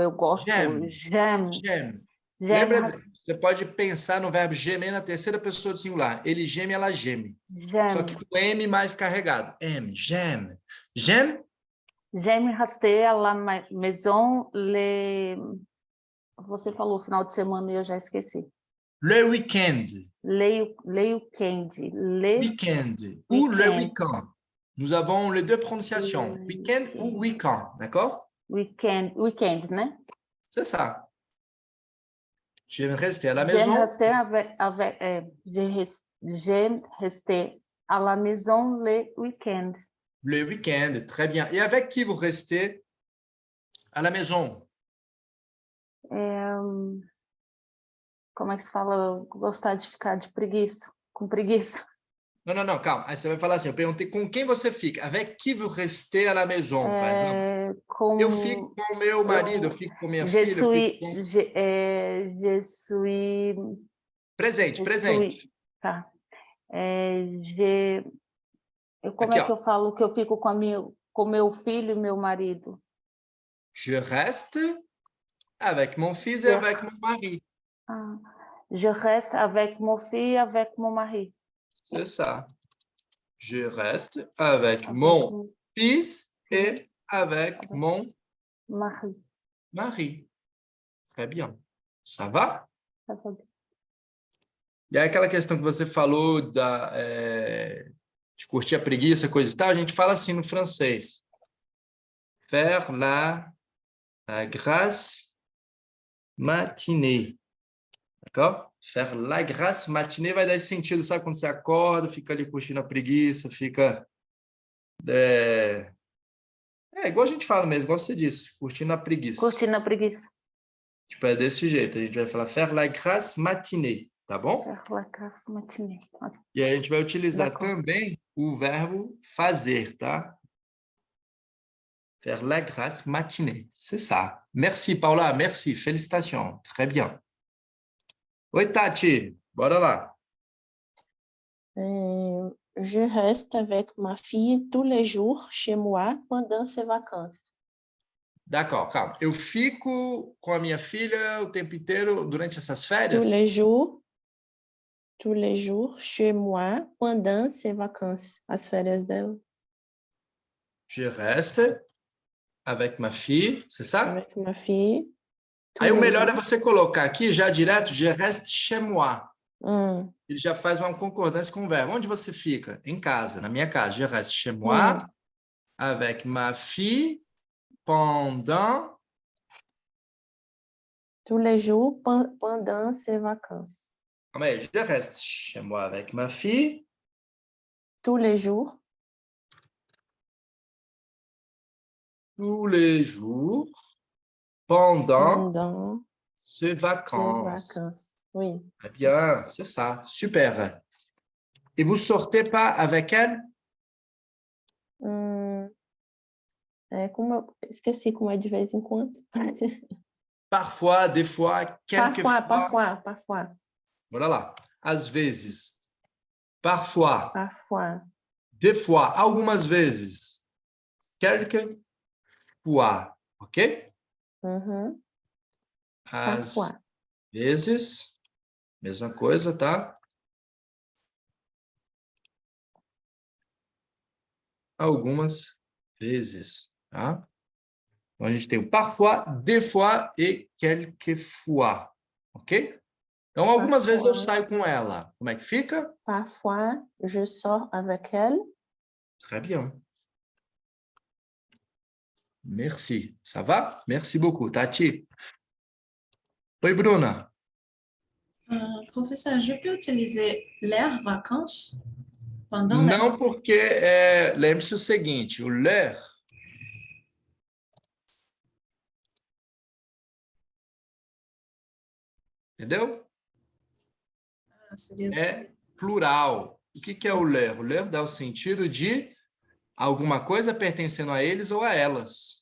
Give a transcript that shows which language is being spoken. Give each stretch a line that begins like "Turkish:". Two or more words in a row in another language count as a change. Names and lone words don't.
Portuguese: Eu gosto. Gem. Gem. Lembra? Você pode pensar no verbo gemer na terceira pessoa do singular. Ele geme, ela geme. Só que com M mais carregado. M, geme. Geme?
French: J'aime rester à la maison.
Portuguese: Você falou final de semana e eu já esqueci.
French: Le week-end. Le week-end. Week-end. Ou le week-end. Nous avons les deux prononciations. Week-end ou week-end. D'accord?
Portuguese: Weekend, né?
French: C'est ça. J'aime rester à la maison. J'aime rester à la maison le week-end. Le week-end, très bien. Et avec qui vous restez à la maison?
Portuguese: Como é que se fala? Gostar de ficar de preguiça, com preguiça. Não, calma. Aí você vai falar assim, eu perguntei com quem você fica.
French: Avec qui vous restez à la maison,
Portuguese: por exemplo? Eu fico com o meu marido, eu fico com minha filha, eu fico com...
French: Je suis...
Portuguese: Presente. Tá. Como Aqui, é que eu falo que eu fico com meu filho e meu marido?
French: Je reste avec mon fils et avec mon mari. Je reste avec mon fils et avec mon mari. C'est ça. Je reste avec mon fils et avec mon mari. Très bien. Ça va?
Portuguese: Tá bom. E aí aquela questão que você falou de curtir a preguiça, coisa e tal, a gente fala assim no francês.
French: Faire la grasse matinée.
Portuguese: D'accord?
French: Faire la grasse matinée
Portuguese: vai dar esse sentido, sabe? Quando você acorda, fica ali curtindo a preguiça, fica... igual a gente fala mesmo, igual você disse, curtindo a preguiça. Curtindo a preguiça. Tipo, é desse jeito. A gente vai falar
French: faire la grasse matinée,
Portuguese: tá bom?
French: Faire la grasse matinée.
Portuguese: Ok. E aí a gente vai utilizar
French: D'accord.
Portuguese: também o verbo fazer, tá?
French: Faire la grasse matinée. C'est ça. Merci, Paula. Merci. Félicitations. Très bien.
Portuguese: Oi, Tati. Bora lá.
French: Je reste avec ma fille tous les jours chez moi pendant ses vacances. D'accord,
Portuguese: calma. Eu fico com a minha filha o tempo inteiro durante essas férias?
French: Tous les jours chez moi pendant ses vacances.
Portuguese: As férias dela.
French: Je reste avec ma fille, c'est ça? Avec ma fille.
Portuguese: Aí o
French: tous les
Portuguese: melhor é
French: jours.
Portuguese: você colocar aqui já direto,
French: je reste chez moi. Hum,
Portuguese: Ele já faz uma concordância com o verbo. Onde você fica? Em casa, na minha casa.
French: Je reste chez moi avec ma fille pendant... tous les jours pendant ses vacances.
Portuguese: Calma aí.
French: Je reste chez moi avec ma fille Tous les jours tous les jours pendant ces ses vacances. vacances. Oui. Très bien, c'est ça. Super. Et vous sortez pas avec elle?
Portuguese: Esqueci como é de vez em quando.
French: Parfois, des fois, quelquefois. Parfois.
Portuguese: Bora lá. Às vezes.
French: Parfois. Parfois. Des fois.
Portuguese: Algumas vezes. Quelquefois. Ok? Uhum. Às
French: Parfois.
Portuguese: vezes. Mesma coisa, tá? Algumas vezes, tá? Então, a gente tem o
French: parfois, des fois
Portuguese: e quelquefois, ok? Então, algumas vezes eu saio com ela. Como é que fica?
French: Parfois, je sors avec elle. Très bien. Merci. Ça va? Merci beaucoup. Tati?
Portuguese: Oi, Bruna.
French: Professeur, je peux utiliser l'air vacances pendant
Portuguese: Não, porque lembre-se o seguinte, o leur entendeu? seria É plural. O que é o leur? O leur dá o sentido de alguma coisa pertencendo a eles ou a elas.